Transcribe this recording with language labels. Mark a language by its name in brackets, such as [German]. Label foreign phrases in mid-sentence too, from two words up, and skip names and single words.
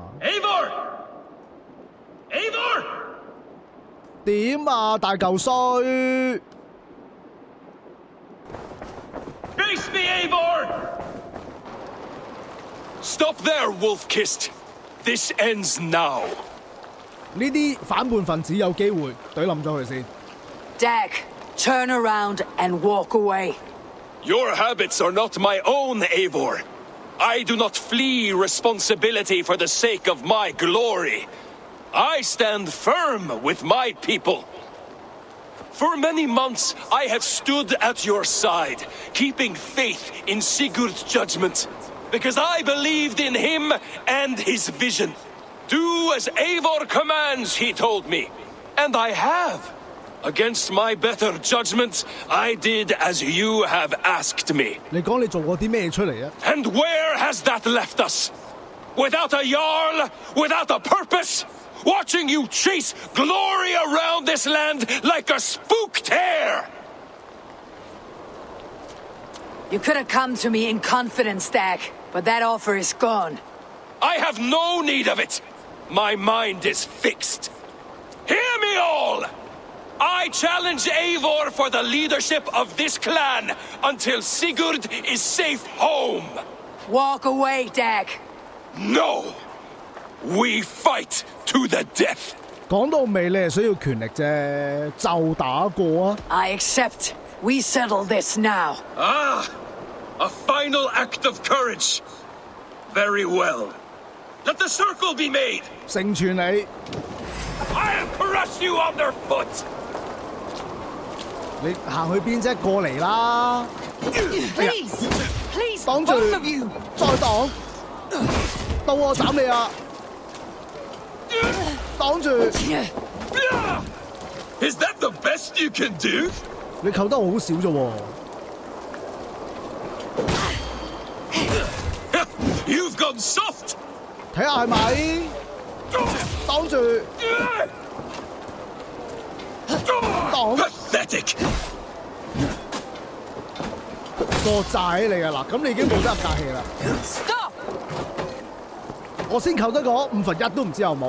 [English] Eivor! Eivor! [Cantonese] 點啊，大嚿衰 [English] Face me, Eivor! Stop there, wolf-kissed. This ends now. [Cantonese] 呢啲反叛分子有機會懟冧咗佢先。 [English] Dag, turn around and walk away. Your habits are not my own, Eivor. I do not flee responsibility for the sake of my glory. I stand firm with my people. For many months, I have stood at your side, keeping faith in Sigurd's judgment, because I believed in him and his vision. Do as Eivor commands, he told me, and I have. Against my better judgment, I did as you have asked me. [Cantonese] 你講你做過啲咩出嚟啊？ [English] And where has that left us? Without a jarl, without a purpose, watching you chase glory around this land like a spooked hare! You could have come to me in confidence, Dag, but that offer is gone. I have no need of it. My mind is fixed. Hear me all! I challenge Eivor for the leadership of this clan until Sigurd is safe home. Walk away, Dag. No! We fight to the death. [Cantonese] 講到尾你係需要權力啫，就打過啊！ [English] I accept. We settle this now. Ah! A final act of courage. Very well. Let the circle be made. [Cantonese] 成全你。 [English] I'll crush you underfoot. [Cantonese] 你行去邊啫？過嚟啦！ [English] Please, please, [Cantonese] 擋住 [English] both of you. [Cantonese] 再擋，到我斬你啊！擋住！ [English] Is that the best you can do? [Cantonese] 你扣得我好少啫喎！ [English] You've gone soft. [Cantonese] 睇下係咪？擋住！擋！ [English] Pathetic. [Cantonese] 個仔嚟㗎嗱，咁你已經冇得客氣啦。 [English] Stop! [Cantonese] 我先扣得嗰1/5都唔知有冇。